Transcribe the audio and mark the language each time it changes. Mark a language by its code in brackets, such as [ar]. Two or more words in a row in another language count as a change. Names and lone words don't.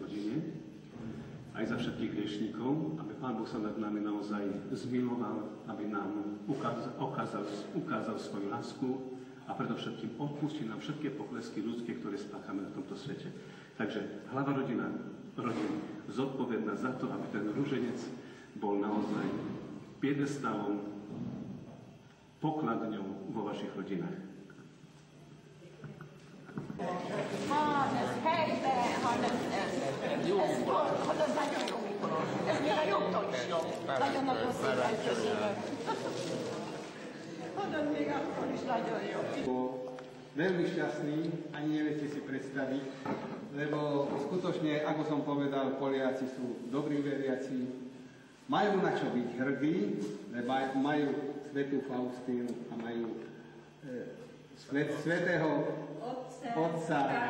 [sk] hodine, aj za všetkých hriešnikov, aby Pán Boh sa nad nami naozaj zmiloval, aby nám ukázal svoju lásku a predovšetkým odpustil nám všetky poklesky ľudské, ktoré spáchame na tomto svete. Takže hlava rodiny zodpovedná za to, aby ten ruženec bol naozaj piedestalom, pokladňou vo vašich rodinách. [hu] Ez helyben, hanem ez nagyon jó mikrofon. Ez még a jobbtól is jobb. Nagyon-nagyon szépen köszönöm. Hanem még akkor is nagyon jó. [sk] Veľmi šťastný, ani neviete si predstaviť, lebo skutočne, ako som povedal, Poliaci sú dobrí veriaci, majú na čo byť hrdí, lebo majú svätú Faustínu a majú svätého Otca.